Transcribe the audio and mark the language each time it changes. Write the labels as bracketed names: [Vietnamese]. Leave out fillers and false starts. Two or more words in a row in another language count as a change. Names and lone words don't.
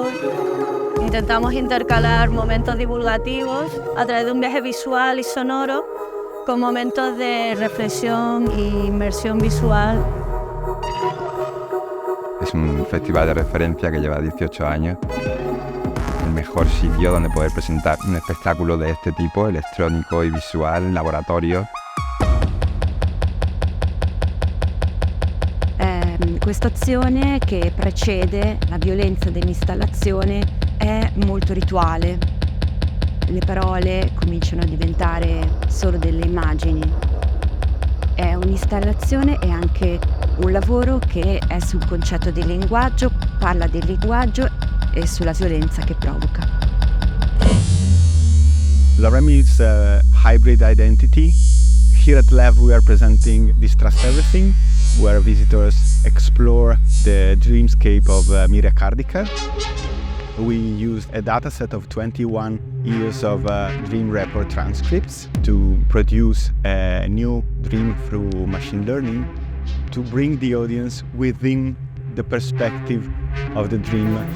[Spanish] Intentamos intercalar momentos divulgativos a través de un viaje visual y sonoro con momentos de reflexión e inmersión visual. Es un festival de referencia que lleva 18 años. El mejor sitio donde poder presentar un espectáculo de este tipo, electrónico y visual, en laboratorio. [Italian] Questa azione che precede la violenza dell'installazione è molto rituale. Le parole cominciano a diventare solo delle immagini. È un'installazione e anche un lavoro che è sul concetto di linguaggio, parla del linguaggio e sulla violenza che provoca. [English] L.E.V is a hybrid identity. Here at L.E.V we are presenting Distrust Everything, where visitors explore the dreamscape of Mirja Kardikar. We used a dataset of 21 years of dream report transcripts to produce a new dream through machine learning to bring the audience within the perspective of the dream.